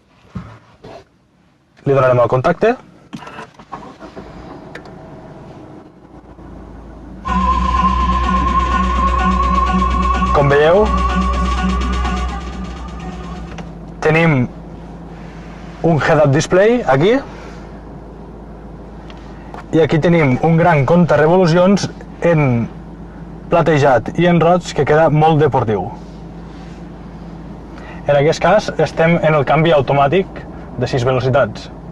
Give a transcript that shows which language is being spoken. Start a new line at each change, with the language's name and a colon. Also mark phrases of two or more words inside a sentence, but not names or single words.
Catalan: Li donarem el contacte. Com veieu, tenim un
English: head-up display
Catalan: aquí i aquí tenim un gran compte revolucions en platejat i en roig que queda molt deportiu. En aquest cas estem en el canvi automàtic de 6 velocitats.